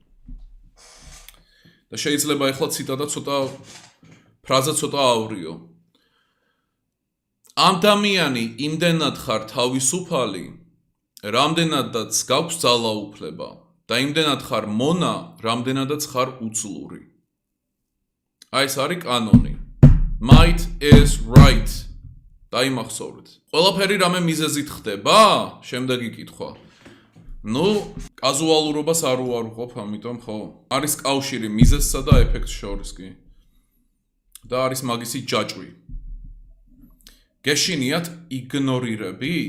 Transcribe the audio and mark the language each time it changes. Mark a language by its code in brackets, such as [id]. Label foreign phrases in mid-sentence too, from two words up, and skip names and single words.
[ka] და შეიძლება ეხლა ციტატა ფრაზა ცოტა ავრიო. ამ ადამიანი იმდენად ხარ თავისუფალი, რამდენადაც გაქვს ძალაუფლება და იმდენად ხარ მონა, რამდენადაც ხარ უძლური. აი ეს არის კანონი. [en] Might is right. [ka] დაიმახსოვრეთ. ყველაფერი რამე მიზეზით ხდება? შემდეგი კითხვა. ნუ, კაზუალურობას არ უარყოფ, ამიტომ ხო? არის კავშირი მიზეზსა და ეფექტს შორის კი. და არის მაგისი ჯაჭვი. გეშინიათ იგნორირების?